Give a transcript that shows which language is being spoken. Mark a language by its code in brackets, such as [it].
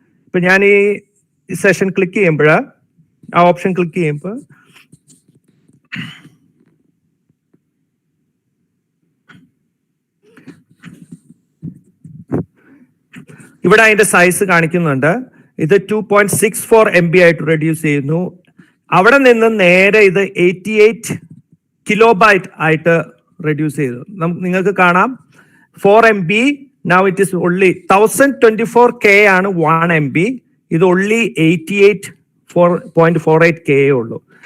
[ml] ഇപ്പൊ ഞാൻ ഈ സെഷൻ ക്ലിക്ക് ചെയ്യുമ്പോൾ, ആ ഓപ്ഷൻ ക്ലിക്ക് ചെയ്യുമ്പോൾ ഇവിടെ അതിന്റെ സൈസ് കാണിക്കുന്നുണ്ട്. ഇത് 2.64 MB ആയിട്ട് റെഡ്യൂസ് ചെയ്യുന്നു. അവിടെ നിന്ന് നേരെ ഇത് 88 കിലോബൈറ്റ് ആയിട്ട് റെഡ്യൂസ് ചെയ്തു. നിങ്ങൾക്ക് കാണാം 4 MB. [en] Now it is only 1024K ആണ് 1 MB. [ml] ഇത് only 88.48K ഉള്ളൂ.